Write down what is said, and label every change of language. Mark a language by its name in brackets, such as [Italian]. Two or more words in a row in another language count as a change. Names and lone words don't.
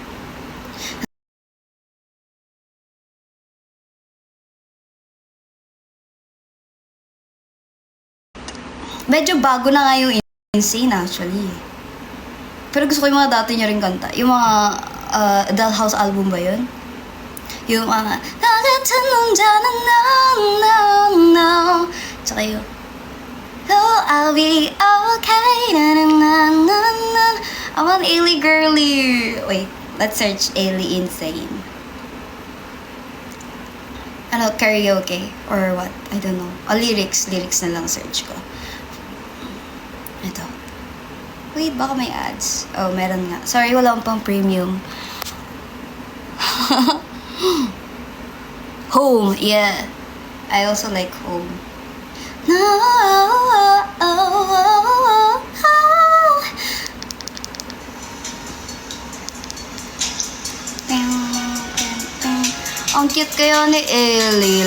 [Filipino] Medyo bago na nga yung Insane actually. Pero gusto ko yung mga dati niya rin kanta. Yung mga Dollhouse album ba yun? Yung mga 나 같은 남자는 no. Tsaka yung Oh, I'll be okay. [English] I want Ailey girly. Wait, let's search Ailey Insane. Karaoke or what? I don't know. [Filipino] Lyrics na lang search ko. Ito. Wait, baka may ads. Oh, meron nga. Sorry, wala akong pang premium. [English] Home, yeah. I also like Home. [Filipino] Ang cute kayo ni Ailey.